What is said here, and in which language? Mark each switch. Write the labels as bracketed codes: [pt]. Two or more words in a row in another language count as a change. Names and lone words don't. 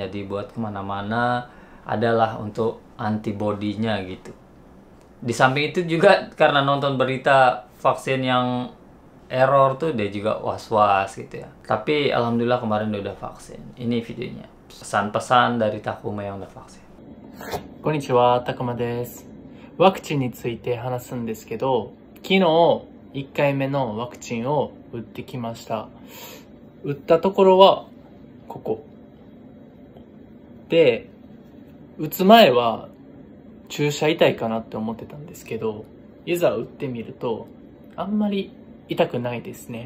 [id] Jadi buat kemana-mana adalah untuk antibodinya gitu. Di samping itu juga karena nonton berita vaksin yang error tuh, dia juga was-was gitu ya. Tapi alhamdulillah kemarin dia udah vaksin. Ini videonya, pesan-pesan dari Takuma yang udah vaksin. [ja] こんにちは、たくまです。ワクチンについて話すんですけど、昨日1回目のワクチンを打ってきました。打ったところはここで、打つ前は注射痛いかなって思ってたんですけど、いざ打ってみるとあんまり痛くないですね。